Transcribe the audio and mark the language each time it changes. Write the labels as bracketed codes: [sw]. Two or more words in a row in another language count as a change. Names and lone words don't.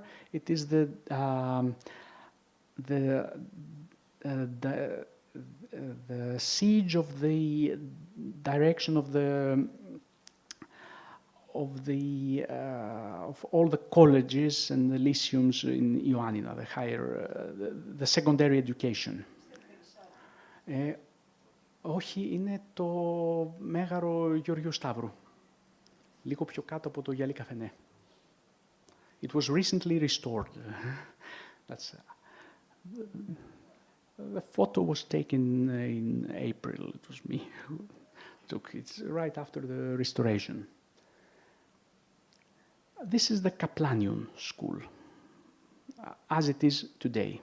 [en] It is the siege of the direction of all the colleges and the lyceums in Ioannina, the higher, the secondary education. [el] Όχι, είναι το Μέγαρο Γεωργίου Σταύρου, λίγο πιο κάτω από το γυαλί καφενέ. [en] It was recently restored. That's, the photo was taken in April. It was me who took it. It's right after the restoration. This is the Kaplanion school, as it is today.